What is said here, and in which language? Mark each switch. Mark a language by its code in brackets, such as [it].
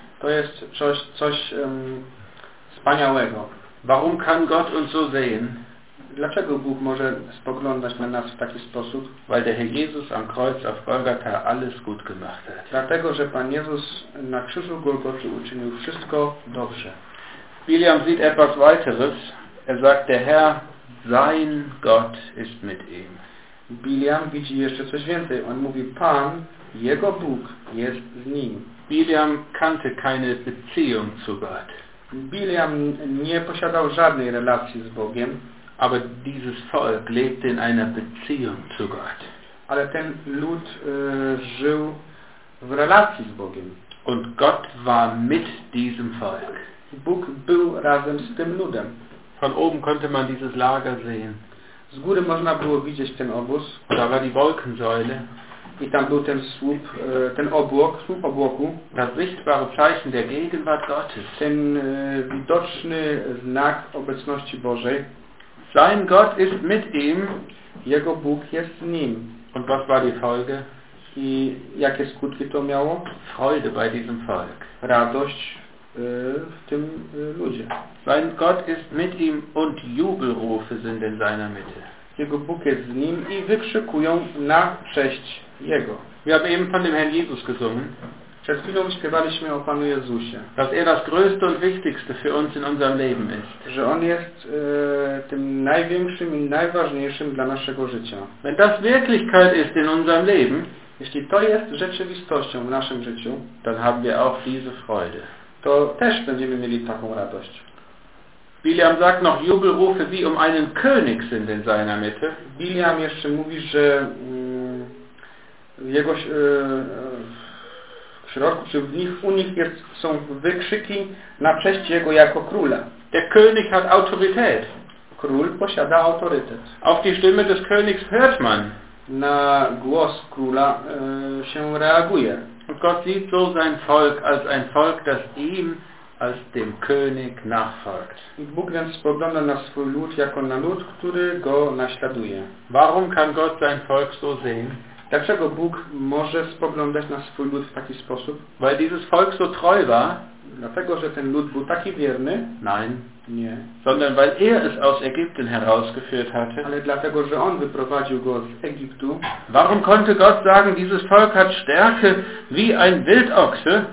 [pl] To jest coś wspaniałego. [de] Warum kann Gott uns so sehen? [pl] Dlaczego Bóg może spoglądać na nas w taki sposób? [de] Weil der Herr Jesus am Kreuz auf Golgatha alles gut gemacht hat. [pl] Dlatego, że Pan Jezus na krzyżu Golgoty uczynił wszystko dobrze. [de] William sieht etwas weiteres. Er sagt, der Herr, sein Gott ist mit ihm. [pl] William widzi jeszcze coś więcej. On mówi, Pan, jego Bóg jest z nim. [de] William kannte keine Beziehung zu Gott. [pl] William nie posiadał żadnej relacji z Bogiem. [de] Aber dieses Volk lebte in einer Beziehung zu Gott. [pl] Ale ten lud żył w relacji z Bogiem. [de] Und Gott war mit diesem Volk. [pl] Bóg był razem z tym ludem. [de] Von oben konnte man dieses Lager sehen. [pl] Z góry można było widzieć ten obóz. [de] Da war die Wolkensäule. [pl] I tam był ten słup, ten obłok, słup obłoku. [de] Das sichtbare Zeichen der Gegenwart Gottes. [pl] Ten widoczny znak obecności Bożej. [de] Sein Gott ist mit ihm. [pl] Jego Bóg jest z nim. [de] Und was war die Folge? [pl] I jakie skutki to miało? [de] Freude bei diesem Volk. [pl] Radość w tym ludzie. [de] Sein Gott ist mit ihm und Jubelrufe sind in seiner Mitte. [pl] Jego Bóg jest z nim i wykrzykują na cześć Jego. [de] Wir haben eben von dem Herrn Jesus gesungen. [pl] Przed chwilą śpiewaliśmy o Panu Jezusie. [de] Dass er das größte und wichtigste für uns in unserem Leben ist. [pl] Że On jest tym największym i najważniejszym dla naszego życia. [de] Wenn das Wirklichkeit ist in unserem Leben, [pl] jeśli to jest rzeczywistością w naszym życiu, [de] dann haben wir auch diese Freude. [pl] To też będziemy mieli taką radość. [de] William sagt noch, Jubelrufe wie um einen König sind in seiner Mitte. [pl] William jeszcze mówi, że jego w środku, czy u nich jest, są wykrzyki na cześć jego jako króla. [de] Der König hat Autorität. [pl] Król posiada autorytet. [de] Auf die Stimme des Königs hört man. [pl] Na głos króla się reaguje. [de] Und Gott sieht so sein Volk als ein Volk, das ihm als dem König nachfolgt. [pl] Bóg więc spogląda na swój lud jako na lud, który go naśladuje. [de] Warum kann Gott sein Volk so sehen? [pl] Dlaczego Bóg może spoglądać na swój lud w taki sposób? [de] Weil dieses Volk so treu war. [pl] Dlatego, że ten lud był taki wierny. [de] Nein. [pl] Nie. [de] Sondern weil er es aus Ägypten herausgeführt hatte. [pl] Ale dlatego, że on wyprowadził go z Egiptu. [de] Warum konnte Gott sagen, dieses Volk hat Stärke wie ein Wildochse?